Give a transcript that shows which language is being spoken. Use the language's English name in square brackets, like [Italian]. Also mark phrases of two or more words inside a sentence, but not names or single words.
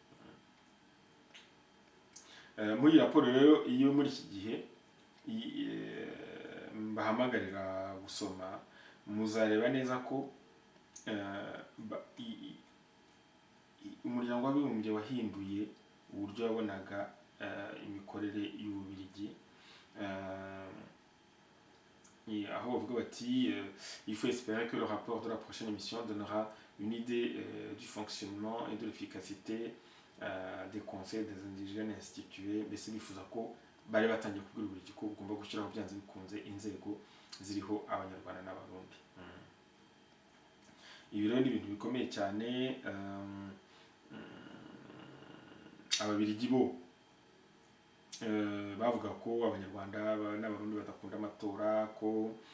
[Kinyarwanda] Muri raporo rero iyo muri iki gihe bahamagarira gusoma, muzareba neza ko umuryango w'abibumbye wahinduye uburyo wabonaga imikorere y'Ububiligi, aho bavuga bati [French] il faut espérer que le rapport de la prochaine émission donnera une idée du fonctionnement et de l'efficacité des conseils des indigènes institués. [Kinyarwanda] Mbese bifuza ko bari batangiye kubwira Ububiligi ko bugomba gushyiraho byanze bikunze inzego ziriho Abanyarwanda n'Abarundi. Ibi rero ni ibintu bikomeye cyane. Ababiligi bo bavuga ko Abanyarwanda n'Abarundi badakunda amatora, ko